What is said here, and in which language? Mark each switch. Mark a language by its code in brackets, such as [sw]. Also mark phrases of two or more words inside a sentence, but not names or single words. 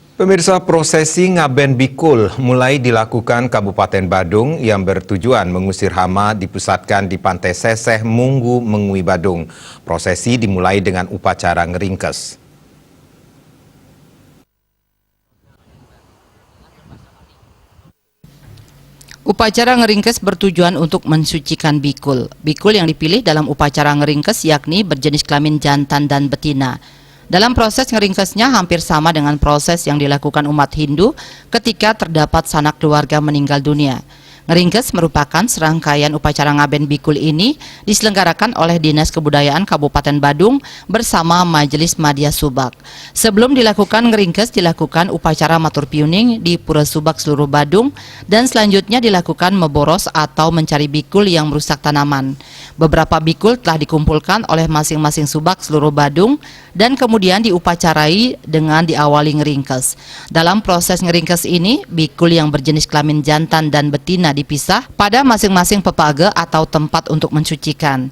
[id] Pemirsa, prosesi Ngaben Bikul mulai dilakukan Kabupaten Badung yang bertujuan mengusir hama dipusatkan di Pantai Seseh Munggu Mengui Badung. Prosesi dimulai dengan upacara ngeringkes. Upacara ngeringkes bertujuan untuk mensucikan bikul. Bikul yang dipilih dalam upacara ngeringkes yakni berjenis kelamin jantan dan betina. Dalam proses ngeringkesnya hampir sama dengan proses yang dilakukan umat Hindu ketika terdapat sanak keluarga meninggal dunia. Ngeringkes merupakan serangkaian upacara Ngaben Bikul ini diselenggarakan oleh Dinas Kebudayaan Kabupaten Badung bersama Majelis Madya Subak. Sebelum dilakukan ngeringkes, dilakukan upacara [ban] matur piuning [id] di Pura Subak seluruh Badung dan selanjutnya dilakukan meboros atau mencari bikul yang merusak tanaman. Beberapa bikul telah dikumpulkan oleh masing-masing subak seluruh Badung dan kemudian diupacarai dengan diawali ngeringkes. Dalam proses ngeringkes ini, bikul yang berjenis kelamin jantan dan betina dipisah pada masing-masing pepaga atau tempat untuk mensucikan.